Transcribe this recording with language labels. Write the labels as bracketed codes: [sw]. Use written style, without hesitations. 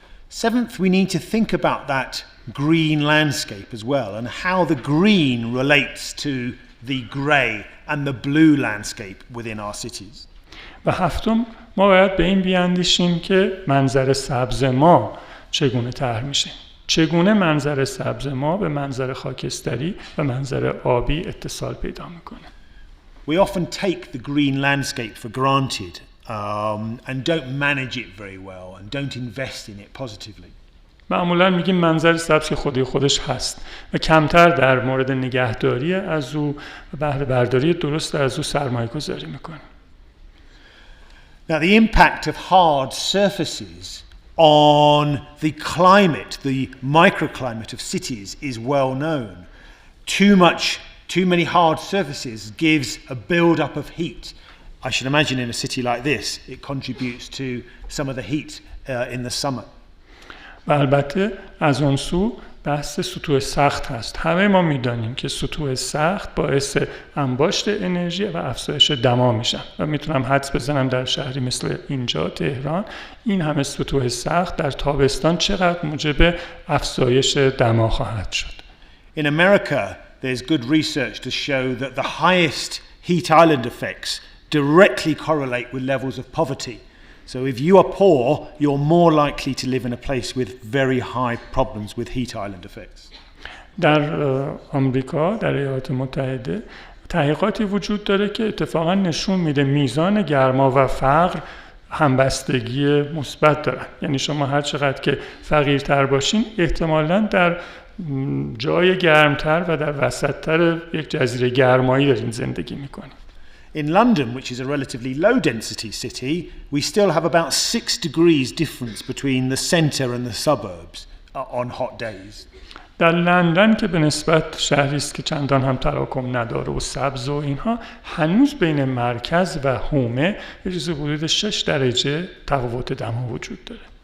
[en] Seventh, we need to think about that green landscape as well and how the green relates to the grey and the blue landscape within our cities. [fa] و هفتم، ما باید به این بیاندیشیم که منظر سبز ما چگونه طرح میشه. چگونه منظر سبز ما به منظر خاکستری و منظر آبی اتصال پیدا میکنه. [en] We often take the green landscape for granted and don't manage it very well and don't invest in it positively. [fa] معمولا میگیم منظر سبز که خودش هست و کمتر در مورد نگهداری از او و بهره برداری درست از او سرمایه گذاری میکنیم. [en] Now, the impact of hard surfaces on the climate, the microclimate of cities, is well known. Too many hard surfaces gives a build-up of heat. I should imagine in a city like this, it contributes to some of the heat in the summer. [fa] و البته از اون سو بحث سطوح سخت هست. همه ما میدانیم که سطوح سخت باعث انباشت انرژی و افزایش دما میشن و میتونم حدس بزنم در شهری مثل اینجا تهران این همه سطوح سخت در تابستان چقدر موجب افزایش دما خواهد شد. [en] In America, there's good research to show that the highest heat island effects directly correlate with levels of poverty. So if you are poor, you're more likely to live in a place with very high problems with heat island effects. [fa] در آمریکا، در ایالات متحده، تحقیقاتی وجود داره که اتفاقا نشون میده میزان گرما و فقر همبستگی مثبت دارن. یعنی شما هر چقدر که فقیرتر باشین، احتمالاً در جای گرمتر و در وسطتر یک جزیره گرمایی دارین زندگی میکنین. [en] In London, which is a relatively low-density city, we still have about 6 degrees difference between the centre and the suburbs on hot days. [fa] در لندن که به نسبت شهری است که چندان هم تراکم نداره و سبز و اینها، هنوز بین مرکز و حومه یه چیز حدود 6 درجه تفاوت دما وجود داره.